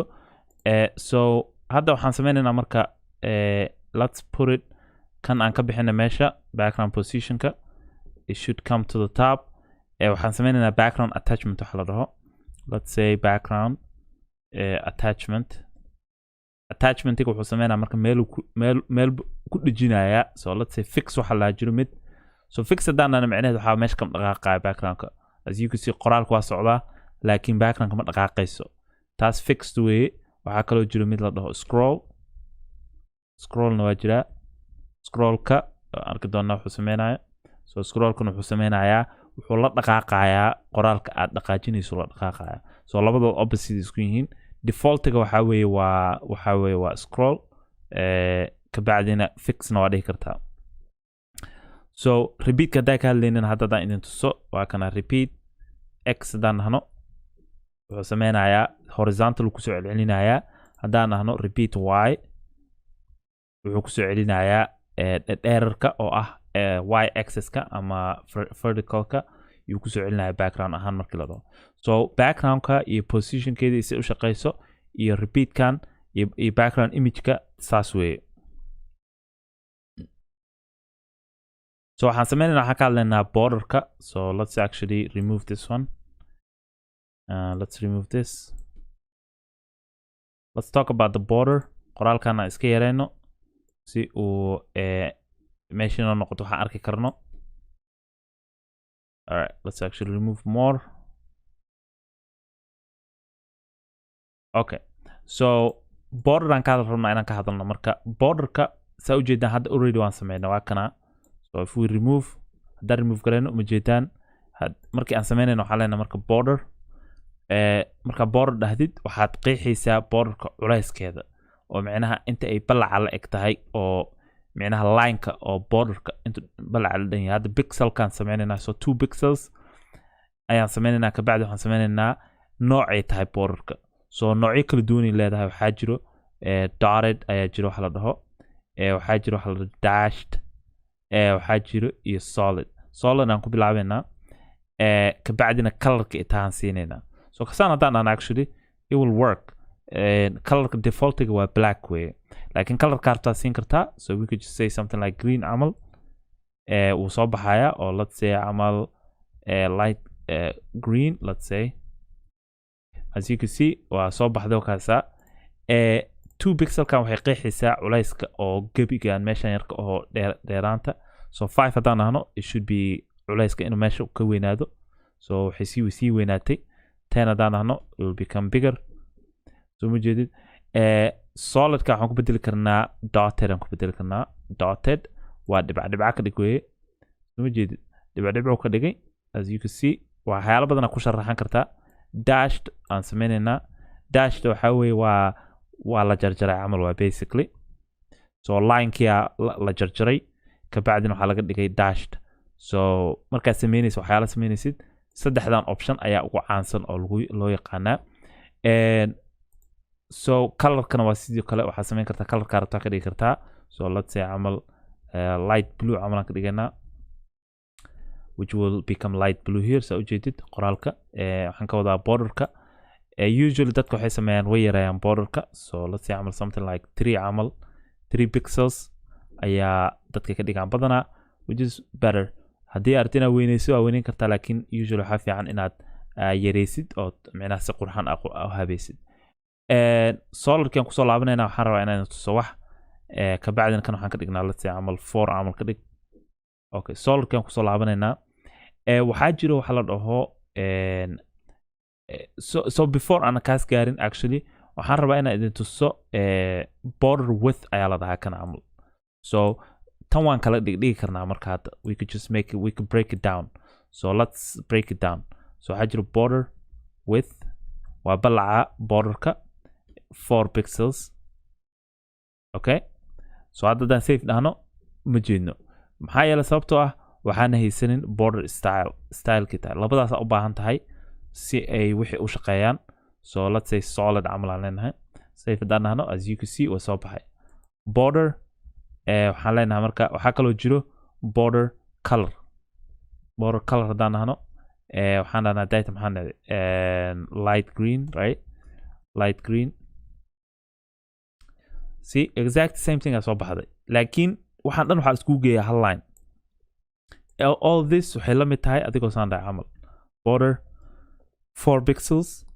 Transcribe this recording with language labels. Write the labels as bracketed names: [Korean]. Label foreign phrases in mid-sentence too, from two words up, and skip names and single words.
[Somali] So hadda waxaan sameynaynaa marka [English] let's put it [Somali] kan aan ka bixina meesha background positionka [English] it should come to the top. [Somali] waxaan sameynaynaa [English] background attachment [Somali] waxa la dhaho. [English] Let's say background [Somali] attachmentiga wuxuu sameynaa marka meel ku dhijinayaa. So [English] let's say [Somali] fix waxa la jiro mid. So fix hadaan macnaheedu waxa meesha kam dhaqaaqaya backgroundka [English] as you can see [Somali] qoraalku waa socdaa laakiin backgroundka ma dhaqaaqayso taas fixed way. waxaa kaloo jiro mid la dhaho scrollna waa jira. scrollka arki doonaa wuxuu sameynaya. So scrollkana wuxuu sameynayaa wuxuu la dhaqaaqayaa qoraalka aad dhaqaajinayso la dhaqaaqayaa. So labadooda opposite isku yihiin. defaultiga waxaa weeye waa scroll kabacdina fixna waa dhihi kartaa. So repeat haddaa ka hadlaynana hadda hadaan idin tuso waa kana repeat x hadaan nahno wuxuu sameynayaa horizontal ku soo celcelinayaa. haddaan nahno repeat y wuxuu ku soo celinayaa dheerarka oo ah y axis-ka ama verticalka yuu ku soo celinayaa background ahaan markii la dhaho. So backgroundka iyo positionkeedii si u shaqeyso iyo repeatkan iyo [English] background image- [Somali] ka saas weeye. So waxaan sameynaynaa waxaan ka hadlaynaa borderka. [English] So let's actually remove this one. Let's remove this. Let's talk about the border. [Somali] qoraalkana iska yareyno si uu meesha inoo noqoto waxaan arki karno. [English] Alright, let's actually remove more. [Somali] Okay, so border aan ka rabnaa inaan ka hadalno marka borderka saa ujeedaan hadda already waan sameynaa waa kana. [English] So if we remove [Somali] haddaan remove gareyno uma jeedaan markii aan sameynayno waxaa leenahay marka border marka border dhahdid waxaad qeexaysaa borderka culayskeeda oo micnaha inta ay balaca la eg tahay oo micnaha line-ka oo borderka inta balaca la dhan yahay. hadda pixelkaan sameynaynaa so 2 pixels ayaan sameynaynaa kabacdi waxaan sameynaynaa noocay tahay borderka. So noocyo kala duwanay leedahay. waxaa jiro dotted ayaa jiro waxa la dhaho waxaa jiro waxa la dhaho dashed waxaa jiro iyo solid aan ku bilaabeynaa kabacdina colorka intaan siinaynaa. [English] So [Somali] kasaan haddaan aan [English] actually it will work. [Somali] colorka defaultiga waa black way laakiin colorka hartaa siin kartaa. [English] So we could just say something like green [Somali] camal wuu soo baxaya oo [English] let's say [Somali] camal [English] light green let's say as you can see [Somali] waa soo baxday kaasa 2 pixelkan waxay qeexaysaa culayska oo gebigan meeshan yarka oo dheeraanta. So 5 haddaan nahno [English] it should be [Somali] culayska inuu meesha ka weynaado. So waxay sii weynaatay. 10 haddaan nahno [English] it will become bigger. [Somali] So ma jeedid solidka waxaan ku bedeli karnaa dotted aan ku bedeli karnaa. dotted waa dhibca ka dhig weye. So ma jeedid dhibca ka dhigay [English] as you can see [Somali] waxyaalo badan ku sharaxan kartaa. dashed aan sameynaynaa. dashed waxaa weeye waa la jarjaray camal waa basically. So line-kia la jarjaray kabacdina waxaa laga dhigay dashed. so markaad sameynaysid waxyaala sameynaysid saddexdan option ayaa ugu caansan oo loo yaqaanaa so colorkana waa sidoo kale waxaad sameyn kartaa colorka rabtaa ka dhigi kartaa [English] so let's say [Somali] camal [English] light blue [Somali] camalan ka dhiganaa [English] which will become light blue here [Somali] so ujeedid qoraalka waxaan ka wadaa borderka usually dadka waxay sameeyaan way yareeyaan borderka [English] so let's say [Somali] camal [English] something like 3 pixels [Somali] ayaa dadka ka dhigaan badanaa [English] which is better [Somali] haddii aad inaad weynayso waa weynayn kartaa laakiin usually waxaa fiican inaad yareysid oo micnaha si qurxan u habaysid solarkan kusoo laabanayna waxaan rabaa inaan tuso wax kabacdina kan waxaan ka dhignaa [English] let's say [Somali] camal 4 camal ka dhig okay solarkan kusoo laabanaynaa waxaa jiro waxa la dhaho [English] so before [Somali] ana kaas gaarin actually waxaan rabaa inaan idin tuso [English] border width [Somali] ayaa la dhahaa kan camal so tan waan kala dhigi karnaa marka hadda we [English] could break it down so let's break it down so [Somali] waxaa jiro [English] border width [Somali] waa balaca borderka [English] 4 pixels okay [Somali] so haddaan safe dhahno ma jeedno maxaa yeelay sababtoo ah waxaan haysanin border stylekii tahay labadaas u baahan tahay si ay wixii u shaqeeyaan so [English] let's say solid [Somali] camal aan leenahay safe haddaan dhahno [English] as you can see [Somali] waa soo baxay border waxaan leenahay marka waxaa kaloo jiro [English] border color [Somali] haddaan dhahno waxaan dhahnaa data maxaan dhahay [English] light green right light green see exact same thing [Somali] aa soo baxday laakiin waxaan dhan waxaa iskugu geeyaa hal line [English] all this [Somali] waxay la mid tahay adigoo saan dhahay camal [English] border 4 pixels